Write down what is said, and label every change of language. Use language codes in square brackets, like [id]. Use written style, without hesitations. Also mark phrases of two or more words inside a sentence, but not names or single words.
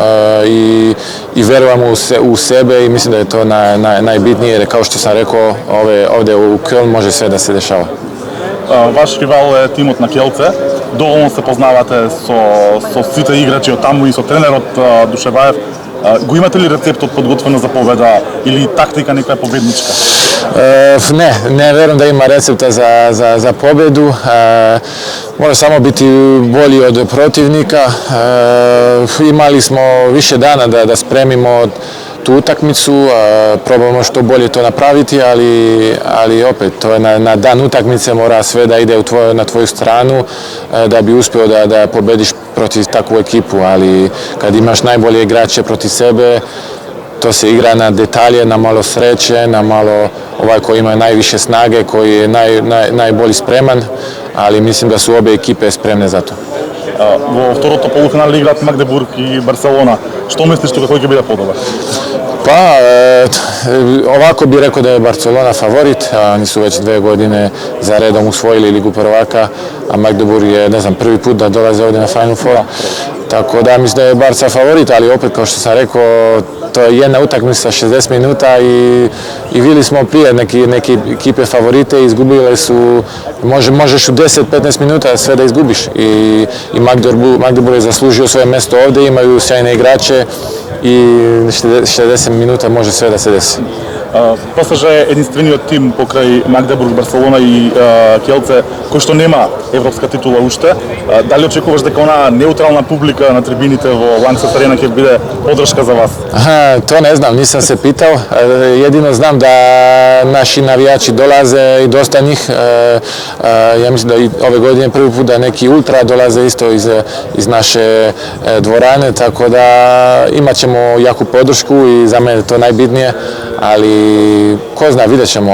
[bs] i verujemo u sebe i mislim da je to najbitnije jer kao što sam rekao ovdje u Köln može sve da se dešava. [mk] Ваш ривал е тимот на Келце. Доволно се познавате со сите играчи од таму и со тренерот Душеваев. Го имате ли рецептот подготвена за победа или тактика нека победничка? [bs] Ne verujem da ima recepta za pobjedu. Mora samo biti bolji od protivnika. Imali smo više dana da spremimo tu utakmicu, probamo što bolje to napraviti, ali opet to je na dan utakmice mora sve da ide na tvoju stranu da bi uspio da pobediš protiv takvu ekipu, ali kad imaš najbolje igrače protiv sebe, to se igra na detalje, na malo sreće, na malo ovaj koji ima najviše snage, koji je najbolji spreman, ali mislim da su obe ekipe spremne za to. [mk] Во второто полуфинале играат Магдебург и Барселона. Што мислиш тука кој ќе биде подобар? [bs] Pa, ovako bih rekao da je Barcelona favorit, oni su već 2 godine za redom usvojili Ligu prvaka, a Magdeburg je, ne znam, prvi put da dolaze ovdje na Final Four. Tako da mislim da je Barca favorit, ali opet kao što sam rekao, to je jedna utakmica 60 minuta i vidjeli smo prije neke ekipe favorite, izgubile su, možeš u 10-15 minuta sve da izgubiš i Magdeburg je zaslužio svoje mjesto ovdje, imaju sjajne igrače i 60 minuta može sve da se desi. [mk] ПСЖ е единствениот тим покрај Магдебург, Барселона и Келце кој што нема европска титула уште. Дали очекуваш дека онаа неутрална публика на трибините во Ланксет Арена ќе биде подршка за вас? [bs] To ne znam, nisam se pitao. Jedino znam da naši navijači dolaze i dosta njih. Ja mislim da i ove godine prvi put da neki ultra dolaze isto iz naše dvorane, tako da imat ćemo jaku podršku i za mene to najbitnije, ali ko zna, vidjet ćemo.